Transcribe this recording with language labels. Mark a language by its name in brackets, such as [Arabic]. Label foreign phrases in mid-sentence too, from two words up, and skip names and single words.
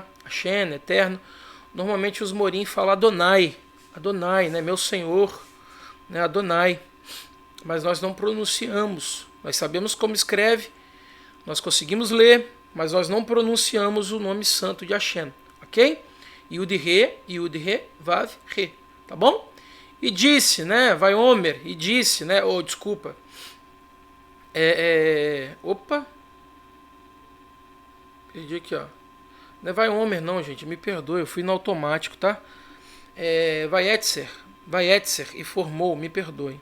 [Portuguese] Hashem, Eterno. Normalmente os morim falam Adonai, meu Senhor, Adonai. Mas nós não pronunciamos. Nós sabemos como escreve, nós conseguimos ler, mas nós não pronunciamos o nome santo de Hashem, ok? [Hebrew] יוד הא ואו הא, [Portuguese] tá bom? E disse, né? [Hebrew] ויאמר, [Portuguese] e disse, né? Ou, desculpa. Opa. Perdi aqui, ó. Não é [Hebrew] ויאמר, [Portuguese] não, gente. Me perdoe, eu fui no automático, tá? [Hebrew] וייצר, [Portuguese] e formou, me perdoe.